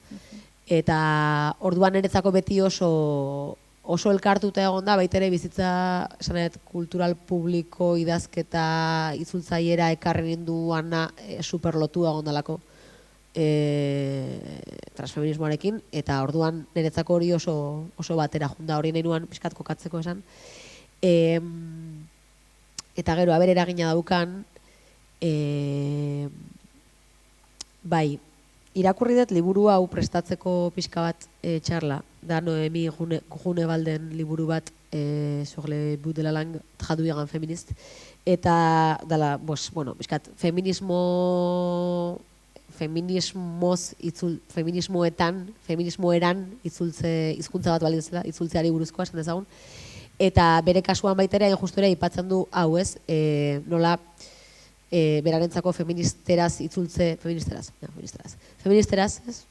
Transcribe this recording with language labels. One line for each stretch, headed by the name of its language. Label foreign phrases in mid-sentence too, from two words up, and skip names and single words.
Basque: Eta orduan niretzako beti oso elkartuta egon da, baitere bizitza kultural publiko idazketa itzultzaiera ekarri ninduan superlotu egon dalako transfeminismoarekin, eta orduan niretzako hori oso batera junda, hori nahi nuan pixkat kokatzeko esan. Eta gero, haber eragina daukan, bai, irakurri dut liburu hau prestatzeko pixka bat txarla, da Noemi Gunebalden liburu bat, sur le bout de la langue, traduire en feminist, eta dala, pixkat, feminismoeran hizkuntza bat baliozela, itzultzeari buruzkoa, esan dezagun, eta bere kasuan baita ere, justu ere, aipatzen du hau ez, nola, berarentzako feministeraz itzultze, feministeraz, ez?